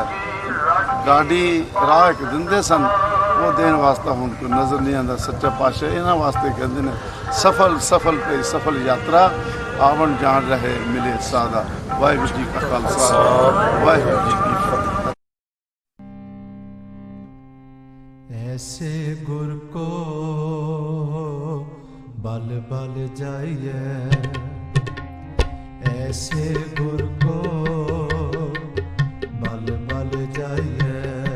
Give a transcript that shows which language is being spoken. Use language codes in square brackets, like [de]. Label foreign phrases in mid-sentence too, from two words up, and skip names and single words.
[pa] ਗਾਡੀ ਰਾਹ ਇੱਕ ਦਿੰਦੇ ਸਨ, ਉਹ ਦੇਣ ਵਾਸਤੇ ਹੁਣ ਕੋਈ ਨਜ਼ਰ ਨਹੀਂ ਆਉਂਦਾ। ਸੱਚਾ ਪਾਤਸ਼ਾਹ ਇਹਨਾਂ ਵਾਸਤੇ ਕਹਿੰਦੇ ਨੇ ਸਫਲ ਪਈ ਸਫਲ ਯਾਤਰਾ, ਆਵਣ ਜਾਣ ਰਹੇ ਮਿਲੇ ਸਾਦਾ। ਵਾਹਿਗੁਰੂ ਜੀ ਕਾ ਖਾਲਸਾ, ਵਾਹਿਗੁਰੂ ਜੀ ਕੀ ਫਤਿਹ। [hi] ऐसे गुर को बल बल जाइए, ऐसे गुर को बल बल जाइए।